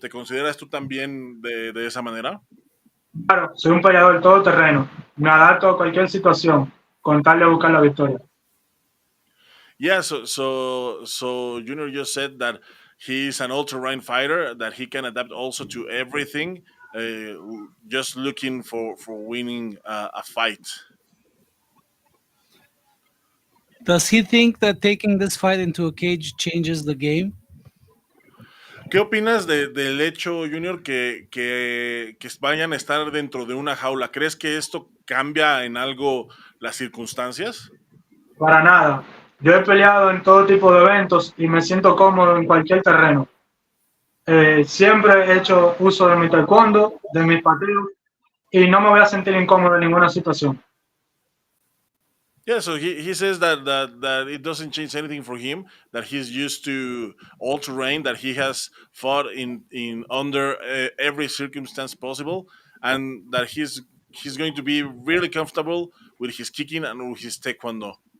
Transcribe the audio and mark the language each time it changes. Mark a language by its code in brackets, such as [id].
[es] ¿Te consideras tú también de esa manera? Claro, soy un peleador todoterreno, me adapto a cualquier situación con tal de buscar la victoria. [en] Yeah, so Junior just said that he's an all-terrain fighter, that he can adapt also to everything, uh, just looking for winning a fight. Does he think that taking this fight into a cage changes the game? [es] ¿Qué opinas del hecho, Junior, que vayan a estar dentro de una jaula? ¿Crees que esto cambia en algo las circunstancias? Para nada. Yo he peleado en todo tipo de eventos y me siento cómodo en cualquier terreno. Siempre he hecho uso de mi taekwondo, de mis pateos y no me voy a sentir incómodo en ninguna situación. [en] Yeah, so he says that it doesn't change anything for him, that he's used to all terrain, that he has fought in under every circumstance possible, and that he's going to be really comfortable with his kicking and with his taekwondo.